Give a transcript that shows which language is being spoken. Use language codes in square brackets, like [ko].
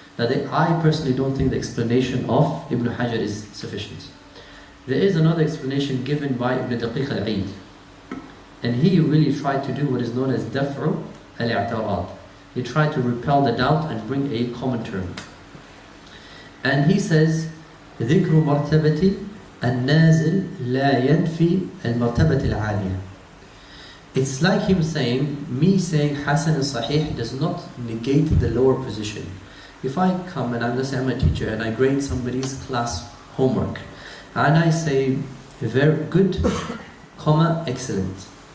[en] Now I personally don't think the explanation of Ibn Hajar is sufficient. There is another explanation given by Ibn Daqiq al-Eid. And he really tried to do what is known as Daf'u al-i'tirad. He tried to repel the doubt and bring a common term. And he says, [ar] ذِكْرُ مَرْتَبَةِ النَّازِلِ لَا يَنْفِي الْمَرْتَبَةِ الْعَالِيَةِ. [en] It's like him saying, me saying Hasan and Sahih does not negate the lower position. If I come and I'm a teacher and I grade somebody's class homework and I say very good, comma, excellent.